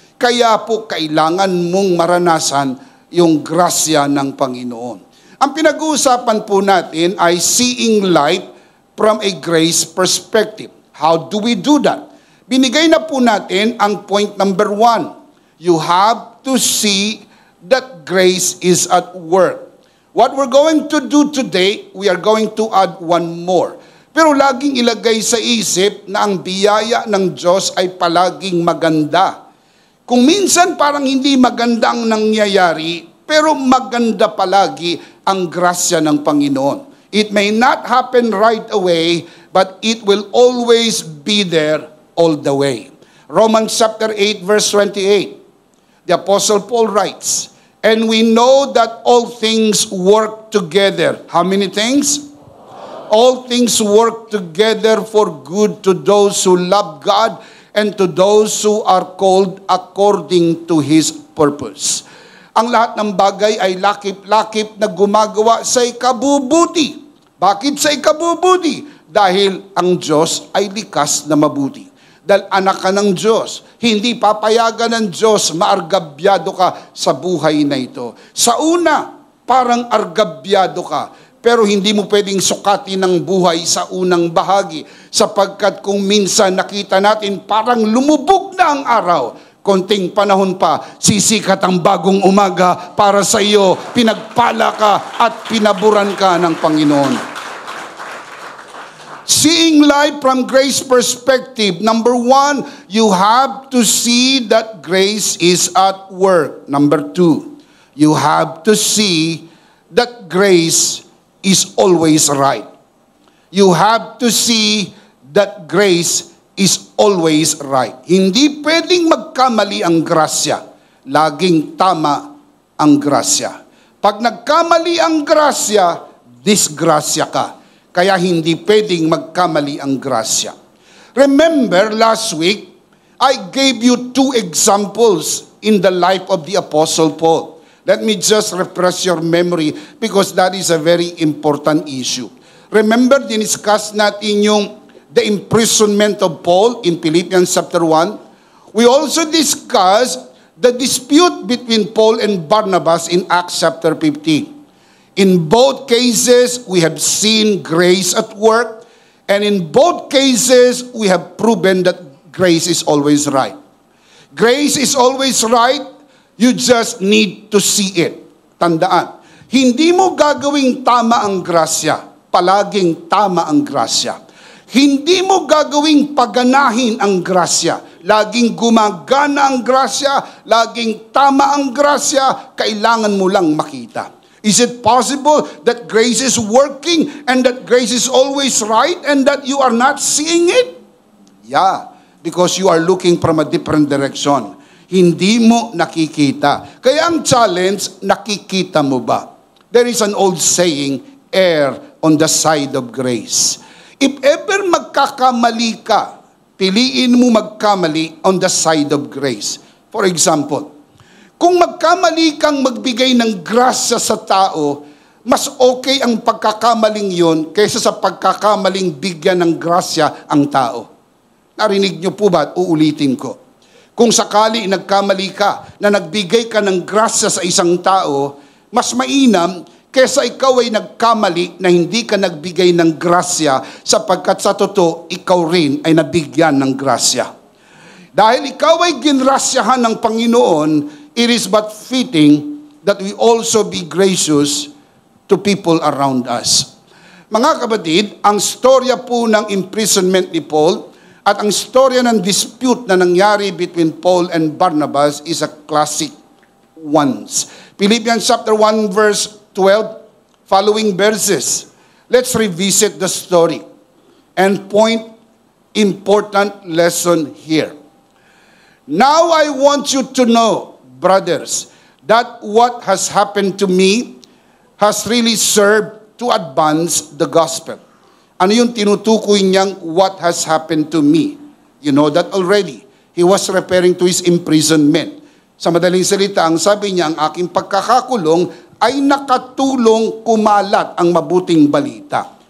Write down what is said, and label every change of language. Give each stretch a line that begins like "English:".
Filipino: Kaya po kailangan mong maranasan yung grasya ng Panginoon. Ang pinag-uusapan po natin ay
English: seeing light from a grace perspective. How do we do that?
Filipino: Binigay na po natin ang point number 1.
English: You have to see that grace is at work. What we're going to do today, we are going to add one more.
Filipino: Pero laging ilagay sa isip na ang biyaya ng Diyos ay palaging maganda. Kung minsan parang hindi maganda ang nangyayari, pero maganda palagi ang grasya ng Panginoon.
English: It may not happen right away, but it will always be there all the way. Romans chapter 8, verse 28. The Apostle Paul writes, and we know that all things work together. How many things? All things work together for good to those who love God and to those who are called according to His purpose.
Filipino: Ang lahat ng bagay ay lakip-lakip na gumagawa sa ikabubuti. Bakit sa ikabubuti? Dahil ang Diyos ay likas na mabuti. Dahil anak ka ng Diyos, hindi papayagan ng Diyos maargabyado ka sa buhay na ito. Sa una, parang argabyado ka, pero hindi mo pwedeng sukatin ng buhay sa unang bahagi. Sapagkat kung minsan nakita natin parang lumubog na ang araw, konting panahon pa, sisikat ang bagong umaga para sa iyo, pinagpala ka at pinaburan ka ng Panginoon.
English: Seeing life from grace perspective, number one, you have to see that grace is at work. Number two, you have to see that grace is always right. You have to see that grace is always right.
Filipino: Hindi pwedeng magkamali ang grasya. Laging tama ang grasya. Pag nagkamali ang grasya, disgrasya ka. Kaya hindi pwedeng magkamali ang grasya.
English: Remember, last week, I gave you two examples in the life of the Apostle Paul. Let me just refresh your memory because that is a very important issue. Remember,
Filipino: diniscuss natin yung
English: the imprisonment of Paul in Philippians chapter 1. We also discussed the dispute between Paul and Barnabas in Acts chapter 15. In both cases, we have seen grace at work, and in both cases, we have proven that grace is always right. Grace is always right, you just need to see it.
Filipino: Tandaan, hindi mo gagawing tama ang grasya, palaging tama ang grasya. Hindi mo gagawing paganahin ang grasya, laging gumagana ang grasya, laging tama ang grasya, kailangan mo lang makita.
English: Is it possible that grace is working and that grace is always right and that you are not seeing it? Yeah, because you are looking from a different direction.
Filipino: Hindi mo nakikita. Kaya ang challenge, nakikita mo ba?
English: There is an old saying, err on the side of grace. If ever
Filipino: magkakamali ka, piliin mo magkamali
English: on the side of grace. For example,
Filipino: kung magkamali kang magbigay ng grasya sa tao, mas okay ang pagkakamaling yon kaysa sa pagkakamaling bigyan ng grasya ang tao. Narinig niyo po ba? Uulitin ko. Kung sakali nagkamali ka na nagbigay ka ng grasya sa isang tao, mas mainam kaysa ikaw ay nagkamali na hindi ka nagbigay ng grasya sapagkat sa totoo, ikaw rin ay nabigyan ng grasya. Dahil ikaw ay ginrasyahan ng Panginoon,
English: it is but fitting that we also be gracious to people around us.
Filipino: Mga kapatid, ang storya po ng imprisonment ni Paul at ang storya ng dispute na nangyari
English: between Paul and Barnabas is a classic ones. Philippians chapter 1 verse 12, following verses. Let's revisit the story and point important lesson here. Now I want you to know, brothers, that what has happened to me has really served to advance the gospel.
Filipino: Ano yung tinutukoy niyang
English: what has happened to me? You know that already. He was referring to his imprisonment.
Filipino: Sa madaling salita, ang sabi niya, ang aking pagkakakulong ay nakatulong kumalat ang mabuting balita.